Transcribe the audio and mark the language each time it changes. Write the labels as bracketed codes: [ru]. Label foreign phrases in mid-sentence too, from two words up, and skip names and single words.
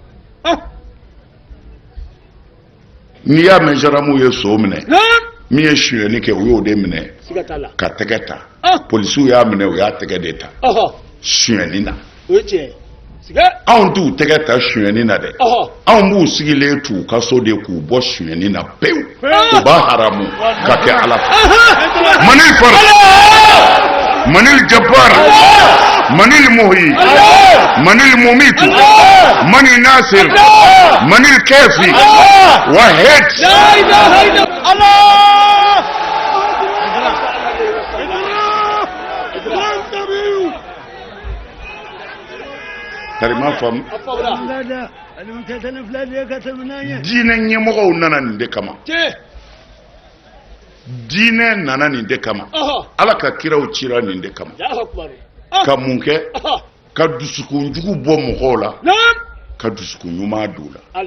[bm] n'i y'a mɛn gendarme ye so minɛ min ye suyɛnni kɛ u y'o de minɛ ka tɛgɛ ta polisiw y'a minɛ u y'a tɛgɛ de ta suyɛnni na anw t'u tɛgɛ ta suyɛnni na dɛ anw b'u sigilen t'u ka so de k'u bɔ suyɛnni na pewu u b'a haramu ka kɛ ala fɛ Manil Fara Manil Jabbar Manil Muhi Manil Mumitu Manil Nasir Manil Kafi Wahid Karima fam diinɛ ɲɛmɔgɔw nana nin de kama diinɛ nana nin de kama ala ka kiraw cira nin de kama ka mun kɛ ka dusukunjugu bɔ mɔgɔw la ka dusukun ɲuman don la